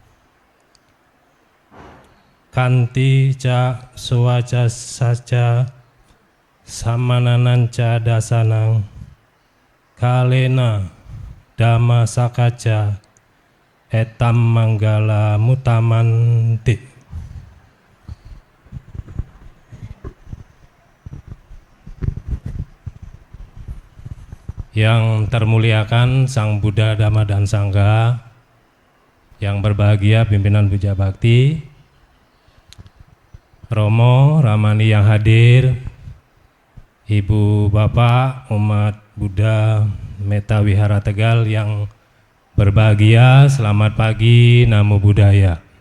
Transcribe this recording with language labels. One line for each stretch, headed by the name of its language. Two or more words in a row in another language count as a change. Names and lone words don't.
Pali: Kanti ca suwaca saca samanananca dasanang kalena dhamma sakaca etam manggala mutamanti.
Indonesian: Yang termuliakan Sang Buddha, Dhamma dan Sangha, yang berbahagia pimpinan Puja Bakti, Romo, Ramani yang hadir, Ibu Bapak umat Buddha Meta Wihara Tegal yang berbahagia, selamat pagi,
Pali: Namo Buddhaya.